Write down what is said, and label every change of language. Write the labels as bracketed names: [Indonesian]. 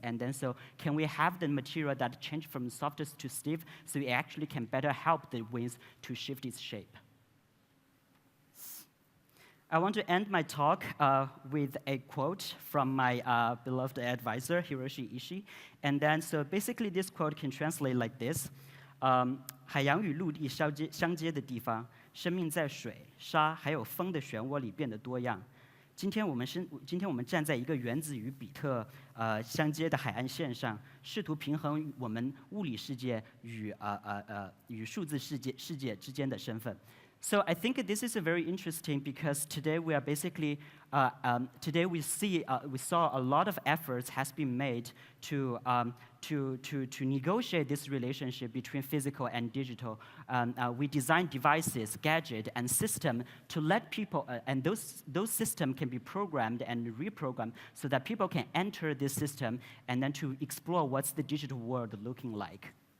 [English] And then so can we have the material that change from softest to stiff, so it actually can better help the wings to shift its shape. I want to end my talk with a quote from my beloved advisor, Hiroshi Ishii. And then, so basically this quote can translate like this. [Chinese] 海洋与陆地相接的地方，生命在水、沙还有风的漩涡里变得多样。今天我们站在一个原子与比特相接的海岸线上，试图平衡我们物理世界与数字世界之间的身份。 [English] So I think this is very interesting because today we are basically today we saw a lot of efforts has been made to negotiate this relationship between physical and digital. We design devices, gadgets, and systems to let people, and those systems can be programmed and reprogrammed so that people can enter this system and then to explore what's the digital world looking like.